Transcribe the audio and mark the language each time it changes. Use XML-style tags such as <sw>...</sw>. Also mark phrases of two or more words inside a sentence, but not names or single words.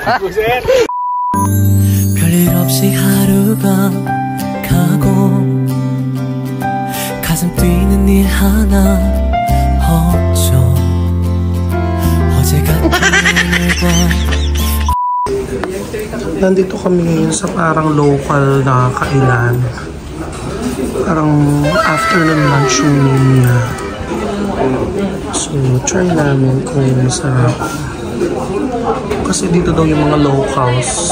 <ko>별일 없이 하루가 가고 가슴 뛰는 일 하나 없죠. 어제 같은 오늘과</ko> <tl>Nandito kami ngayon sa parang local na kainan. Parang</tl> <en>afternoon lunch</en> <tl>yung niya. So, try namin kung masarap. Kasi dito daw yung mga locals.</tl>